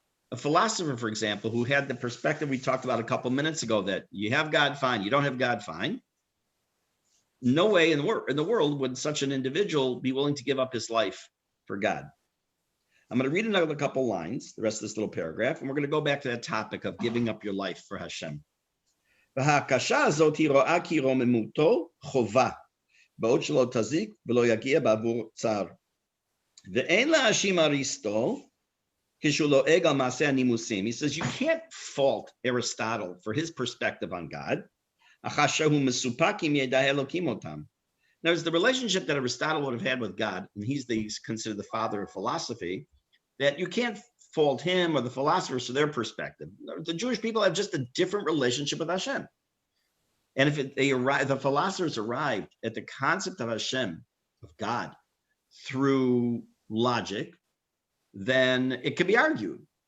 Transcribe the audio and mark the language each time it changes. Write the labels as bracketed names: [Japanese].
[English] A philosopher, for example, who had the perspective we talked about a couple minutes ago, that you have God, fine, you don't have God, fine. No way in the world would such an individual be willing to give up his life for God. I'm going to read another couple lines, the rest of this little paragraph, and we're going to go back to that topic of giving up your life for Hashem. [Hebrew] וההקשה הזאת היא רואה כי רוממותו חובה, בעוד שלא תזיק ולא יגיע בעבור צער. ואין להאשים אריסטו כשהוא לועג על מעשה הנימוסים. [English] He says you can't fault Aristotle for his perspective on God. [Hebrew] אחר שהוא מסופק אם ידע אלוקים אותם. [English] Now, it's the relationship that Aristotle would have had with God, and he's considered the father of philosophy, that you can't fault him or the philosophers for their perspective. The Jewish people have just a different relationship with Hashem. And if the philosophers arrived at the concept of Hashem, of God, through logic, then it can be argued.